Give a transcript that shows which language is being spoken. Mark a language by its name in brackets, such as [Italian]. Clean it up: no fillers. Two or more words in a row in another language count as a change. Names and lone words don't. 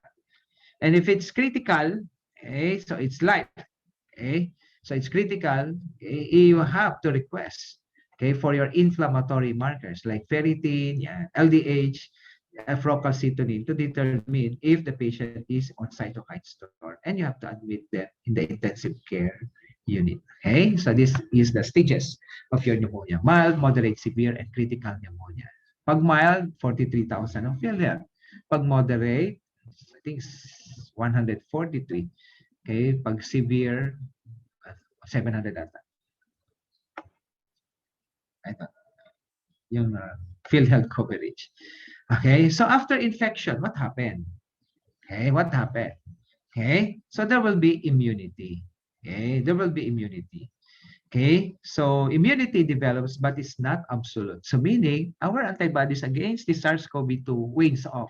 [English] And if it's critical, okay, so it's life, okay, so it's critical, okay, you have to request, okay, for your inflammatory markers like ferritin, LDH, procalcitonin to determine if the patient is on cytokine storm, and you have to admit them in the intensive care unit. Okay, so this is the stages of your pneumonia: mild, moderate, severe, and critical pneumonia. [Filipino] Pag mild, 43,000 of PhilHealth. Pag moderate, [English] I think [Filipino] 143. Okay, pag severe, 700 ata. Ito, yung PhilHealth coverage. [English] Okay, so after infection, what happened? Okay, what happened? Okay, so there will be immunity. Okay, there will be immunity. Okay, so immunity develops, but it's not absolute. So meaning, our antibodies against the SARS-CoV-2 wanes off.